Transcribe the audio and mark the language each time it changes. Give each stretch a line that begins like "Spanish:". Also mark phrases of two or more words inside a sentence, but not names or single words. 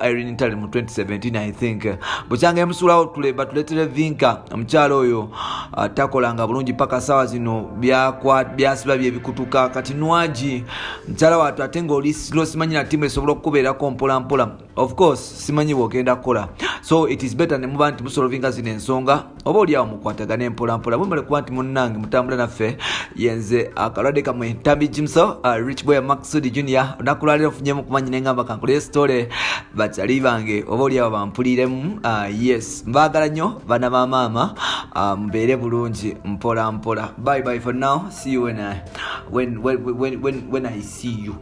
Ganda: Irene Ntale mu 2017
English: I think
Ganda: bukyanga emusuulawo tuletere vinka omukyalo oyo takolanga bulungi paka sawa zino byasiba byebikutuka kati Nwagi mukyala watu ate ng'oli simanyi na timu esobola okukubeerako mpola
English: of course
Ganda: simanyi bw'ogenda kukola
English: so it is better
Ganda: ne muba nti musolovinga zino ensonga oba oliawo mukwatagane mpola mwemale kuba nti munnange mutambula naffe yenze akalwadde kamwe Ntambi Jimso Rich Boy Maxud Junior nakulwalira ofunyemu kumanyi nengamba kankole story bakyali bange oba oliawo bampuliremu yes mbaagala nnyo bana ba maama mbeere bulungi mpola
English: bye for now see you when I see you